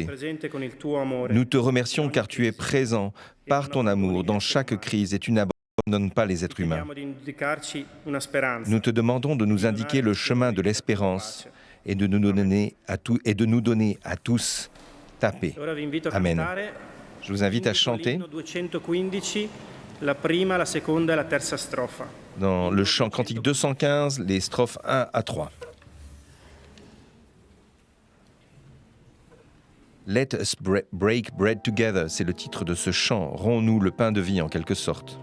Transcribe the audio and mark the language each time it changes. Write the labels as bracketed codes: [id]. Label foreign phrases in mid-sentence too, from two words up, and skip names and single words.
[fr] Nous te remercions car tu es présent par ton amour dans chaque crise et tu n'abandonnes pas les êtres humains. Nous te demandons de nous indiquer le chemin de l'espérance et de nous donner à tous ta paix. Amen. Je vous invite à chanter [it] la prima, la seconda e la terza strofa. [fr] Dans le chant cantique 215, les strophes 1 à 3. [en] Let us break bread together, [fr] c'est le titre de ce chant. Romps-nous le pain de vie en quelque sorte.